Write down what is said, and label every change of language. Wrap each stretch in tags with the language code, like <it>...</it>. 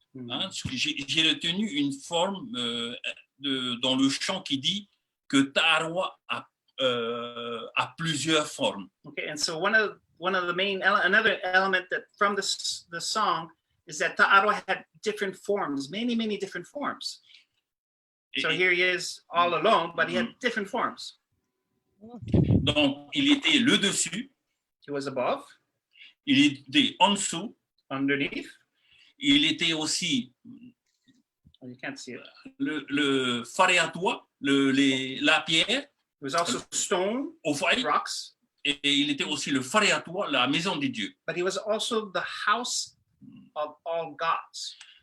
<fr>Hein, j'ai retenu une forme dans le chant qui dit que Taʻaroa a plusieurs formes.</fr> <en>Okay, and so one of the main another element that from the song is that Taʻaroa had different forms, many different forms. So here he is all alone, but he had different forms.</en> <fr>Donc il était le dessus.</fr> <en>He was above.</en> <fr>Il était en dessous.</fr> <en>Underneath.</en> <fr>Il était aussi</fr> <en>you can't see it.</en> <fr>Le Whareatua, la pierre.</fr> <en>It was also stone, rocks.</en> <fr>Et il était aussi le Whareatua, la maison des dieux.</fr> <en>But he was also the house of all gods.</en>